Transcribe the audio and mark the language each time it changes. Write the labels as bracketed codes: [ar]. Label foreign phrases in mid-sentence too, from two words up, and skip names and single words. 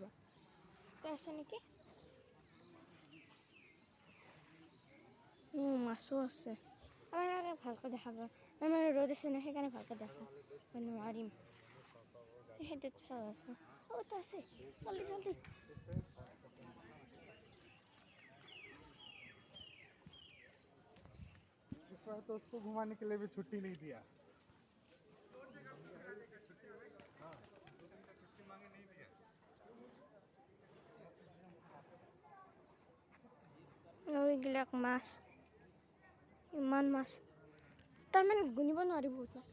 [as] তাতে আছে নেকি? মাছো আছে। আমাৰ ভালকৈ দেখাব আমাৰ ৰ'দ আছে ন, সেইকাৰণে ভালকৈ দেখাব নোৱাৰিম। সেইটোত চাই আছোঁ। তাতে আছে, জল্দি [hi] तो उसको घुमाने के लिए भी छुट्टी नहीं दिया। [as] এইবিলাক মাছ, ইমান মাছ তাৰমানে গুনিব নোৱাৰি, বহুত মাছ।